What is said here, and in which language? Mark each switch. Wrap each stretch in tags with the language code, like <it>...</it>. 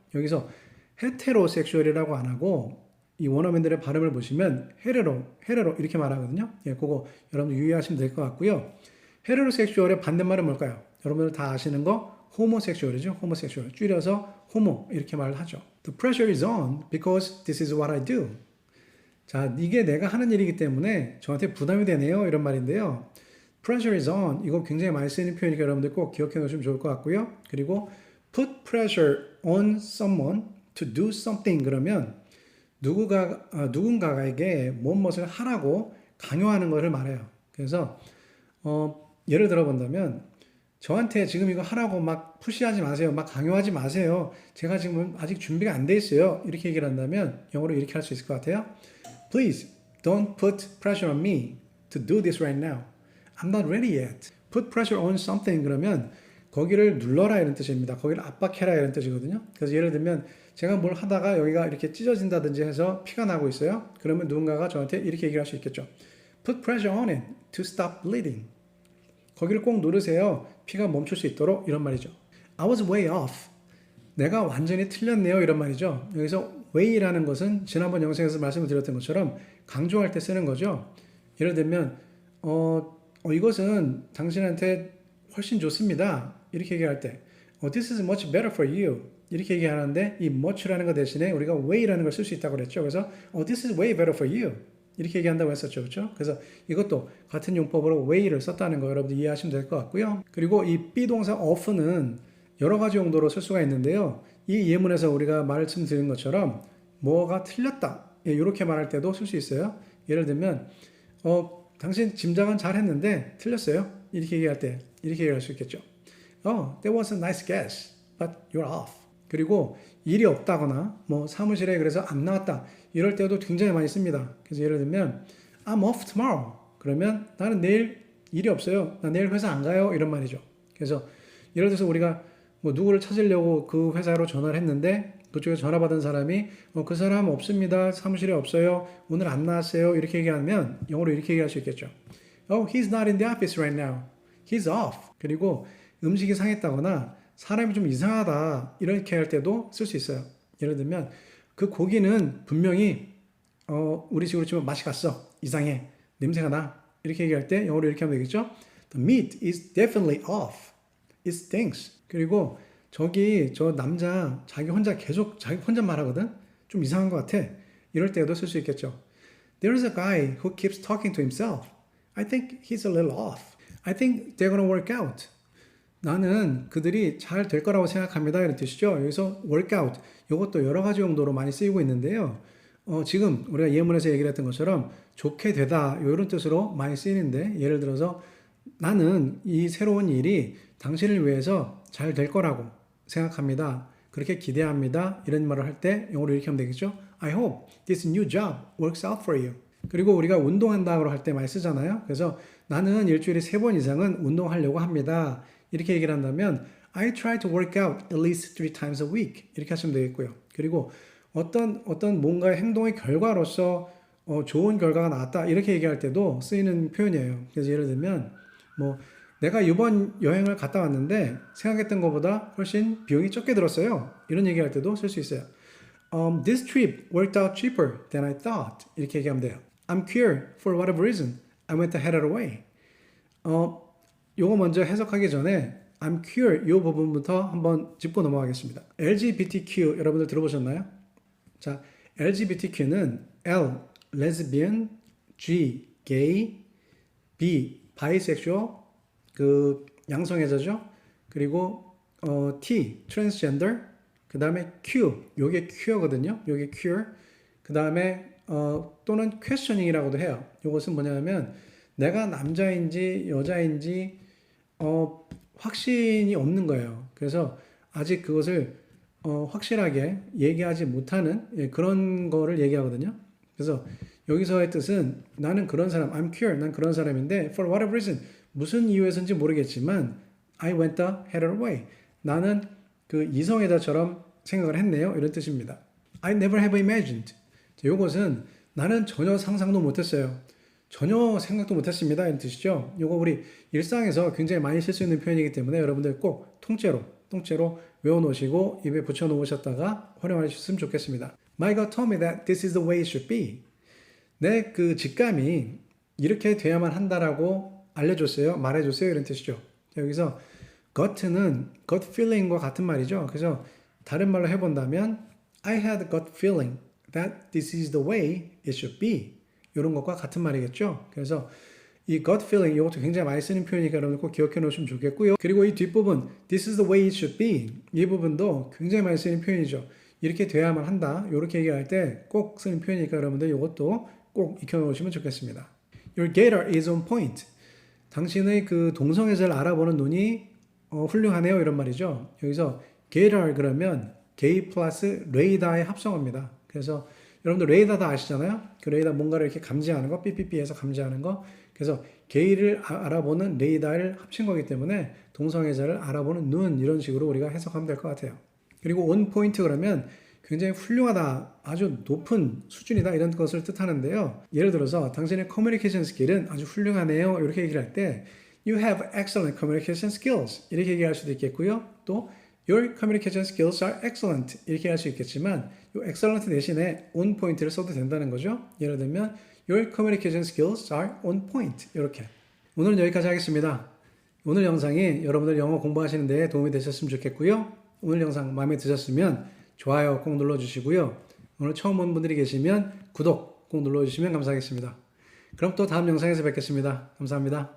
<ko>여기서 헤테로섹슈얼이라고 안 하고 이 원어민들의 발음을 보시면 헤레로 이렇게 말하거든요. 예, 그거 여러분들 유의하시면 될 것 같고요. 헤테로섹슈얼의 반대말은 뭘까요? 여러분들 다 아시는 거 호모섹슈얼이죠. 호모섹슈얼. 줄여서 호모 이렇게 말을 하죠.</ko> <en>The pressure is on because this is what I do.</en> <ko>자, 이게 내가 하는 일이기 때문에 저한테 부담이 되네요. 이런 말인데요.</ko> <en>Pressure is on.</en> <ko>이거 굉장히 많이 쓰이는 표현이니까 여러분들 꼭 기억해 놓으시면 좋을 것 같고요. 그리고</ko> <en>put pressure on someone to do something</en> <ko>그러면 누군가에게 무엇을 하라고 강요하는 것을 말해요. 그래서 예를 들어 본다면 저한테 지금 이거 하라고 막 푸시하지 마세요. 막 강요하지 마세요. 제가 지금 아직 준비가 안 돼 있어요. 이렇게 얘기를 한다면 영어로 이렇게 할 수 있을 것 같아요.</ko> <en>Please don't put pressure on me to do this right now. I'm not ready yet. Put pressure on something</en> <ko>그러면 거기를 눌러라 이런 뜻입니다. 거기를 압박해라 이런 뜻이거든요. 그래서 예를 들면 제가 뭘 하다가 여기가 이렇게 찢어진다든지 해서 피가 나고 있어요. 그러면 누군가가 저한테 이렇게 얘기를 할 수 있겠죠.</ko> <en>Put pressure on it to stop bleeding.</en> <ko>거기를 꼭 누르세요. 피가 멈출 수 있도록 이런 말이죠.</ko> <en>I was way off.</en> <ko>내가 완전히 틀렸네요. 이런 말이죠. 여기서 way라는 것은 지난번 영상에서 말씀을 드렸던 것처럼 강조할 때 쓰는 거죠. 예를 들면 이것은 당신한테 훨씬 좋습니다. 이렇게 얘기할 때</ko> <en>This is much better for you.</en> <ko>이렇게 얘기하는데 이 much라는 것 대신에 우리가 way라는 걸 쓸 수 있다고 그랬죠. 그래서</ko> <en>This is way better for you.</en> <ko>이렇게 얘기한다고 했었죠. 그렇죠? 그래서 이것도 같은 용법으로 way를 썼다는 거 여러분들 이해하시면 될 것 같고요. 그리고 이 be동사 of는 여러 가지 용도로 쓸 수가 있는데요. 이 예문에서 우리가 말씀드린 것처럼 뭐가 틀렸다. 이렇게 말할 때도 쓸 수 있어요. 예를 들면 당신 짐작은 잘 했는데 틀렸어요. 이렇게 얘기할 때 이렇게 얘기할 수 있겠죠.</ko> <en>That was a nice guess, but you're off.</en> <ko>그리고 일이 없다거나 뭐 사무실에 그래서 안 나왔다. 이럴 때도 굉장히 많이 씁니다. 그래서 예를 들면</ko> <en>I'm off tomorrow.</en> <ko>그러면 나는 내일 일이 없어요. 나 내일 회사 안 가요. 이런 말이죠. 그래서 예를 들어서 우리가 뭐 누구를 찾으려고 그 회사로 전화를 했는데 그쪽에 전화 받은 사람이 그 사람 없습니다. 사무실에 없어요. 오늘 안 나왔어요. 이렇게 얘기하면 영어로 이렇게 얘기할 수 있겠죠.</ko> <en>He's not in the office right now. He's off.</en> <ko>그리고 음식이 상했다거나 사람이 좀 이상하다 이렇게 할 때도 쓸 수 있어요. 예를 들면 그 고기는 분명히 우리 식으로 치면 맛이 갔어. 이상해. 냄새가 나. 이렇게 얘기할 때 영어로 이렇게 하면 되겠죠.</ko> <en>The meat is definitely off. It stinks.</en> <ko>그리고 저 남자 자기 혼자 말하거든. 좀 이상한 것 같아. 이럴 때도 쓸 수 있겠죠.</ko> <en>There's a guy who keeps talking to himself. I think he's a little off. I think they're gonna work out.</en> <ko>나는 그들이 잘 될 거라고 생각합니다. 이런 뜻이죠. 여기서 work out. 이것도 여러 가지 용도로 많이 쓰이고 있는데요. 지금 우리가 예문에서 얘기를 했던 것처럼 좋게 되다 이런 뜻으로 많이 쓰이는데 예를 들어서 나는 이 새로운 일이 당신을 위해서 잘 될 거라고 생각합니다. 그렇게 기대합니다. 이런 말을 할 때 영어로 이렇게 하면 되겠죠.</ko> <en>I hope this new job works out for you.</en> <ko>그리고 우리가 운동한다고 할 때 많이 쓰잖아요. 그래서 나는 일주일에 3번 이상은 운동하려고 합니다. 이렇게 얘기를 한다면</ko> <en>I try to work out at least 3 times a week.</en> <ko>이렇게 하시면 되겠고요. 그리고 어떤 뭔가의 행동의 결과로서 좋은 결과가 나왔다. 이렇게 얘기할 때도 쓰이는 표현이에요. 그래서 예를 들면 뭐 내가 이번 여행을 갔다 왔는데 생각했던 것보다 훨씬 비용이 적게 들었어요. 이런 얘기할 때도 쓸 수 있어요.</ko> <en>This trip worked out cheaper than I thought.</en> <ko>이렇게 얘기하면 돼요.</ko> <en>I'm queer for whatever reason. I went ahead away.</en> <ko>요거 먼저 해석하기 전에</ko> <en>I'm queer</en> <ko>요 부분부터 한번 짚고 넘어가겠습니다. LGBTQ 여러분들 들어보셨나요? 자, LGBTQ는 L, lesbian, G, gay, B, bisexual, 그 양성애자죠. 그리고 T, transgender, 그 다음에 Q, 요게 queer거든요. 요게 queer. 그 다음에 또는 questioning이라고도 해요. 요것은 뭐냐면 내가 남자인지 여자인지 확신이 없는 거예요. 그래서 아직 그것을 확실하게 얘기하지 못하는 그런 거를 얘기하거든요. 그래서 여기서의 뜻은 나는 그런 사람,</ko> <en>I'm queer,</en> <ko>난 그런 사람인데</ko> <en>for whatever reason,</en> <ko>무슨 이유에서인지 모르겠지만</ko> <en>I went the hell away.</en> <ko>나는 그 이성애자처럼 생각을 했네요. 이런 뜻입니다.</ko> <en>I never have imagined.</en> <ko>이것은 나는 전혀 상상도 못했어요. 전혀 생각도 못했습니다. 이런 뜻이죠. 이거 우리 일상에서 굉장히 많이 쓸 수 있는 표현이기 때문에 여러분들 꼭 통째로 외워놓으시고 입에 붙여놓으셨다가 활용하셨으면 좋겠습니다.</ko> <en>My gut told me that this is the way it should be.</en> <ko>내 그 직감이 이렇게 돼야만 한다라고 알려줬어요. 말해줬어요. 이런 뜻이죠. 여기서 gut는 gut feeling과 같은 말이죠. 그래서 다른 말로 해본다면</ko> <en>I had a gut feeling that this is the way it should be.</en> <ko>이런 것과 같은 말이겠죠. 그래서 이 gut feeling 이것도 굉장히 많이 쓰는 표현이니까 여러분 꼭 기억해 놓으시면 좋겠고요. 그리고 이 뒷부분</ko> <en>this is the way it should be</en> <ko>이 부분도 굉장히 많이 쓰는 표현이죠. 이렇게 돼야만 한다. 이렇게 얘기할 때 꼭 쓰는 표현이니까 여러분들 이것도 꼭 익혀 놓으시면 좋겠습니다.</ko> <en>Your gator is on point.</en> <ko>당신의 그 동성애자를 알아보는 눈이 훌륭하네요. 이런 말이죠. 여기서 gator 그러면 gay 플러스 레이더의 합성어입니다. 그래서 여러분들 레이더 다 아시잖아요. 그 레이더 뭔가를 이렇게 감지하는 거, 삐삐삐해서 감지하는 거. 그래서 게이를 알아보는 레이더를 합친 거기 때문에 동성애자를 알아보는 눈 이런 식으로 우리가 해석하면 될 것 같아요. 그리고 on point 그러면 굉장히 훌륭하다, 아주 높은 수준이다 이런 것을 뜻하는데요. 예를 들어서 당신의 커뮤니케이션 스킬은 아주 훌륭하네요. 이렇게 얘기를 할 때</ko> <en>You have excellent communication skills</en> <ko>이렇게 얘기할 수도 있겠고요. 또</ko> <en>Your communication skills are excellent</en> <ko>이렇게 할 수 있겠지만 이 excellent 대신에 on point를 써도 된다는 거죠. 예를 들면</ko> <en>Your communication skills are on point</en> <ko>이렇게. 오늘은 여기까지 하겠습니다. 오늘 영상이 여러분들 영어 공부하시는 데 도움이 되셨으면 좋겠고요. 오늘 영상 마음에 드셨으면 좋아요 꼭 눌러주시고요. 오늘 처음 본 분들이 계시면 구독 꼭 눌러주시면 감사하겠습니다. 그럼 또 다음 영상에서 뵙겠습니다. 감사합니다.</ko>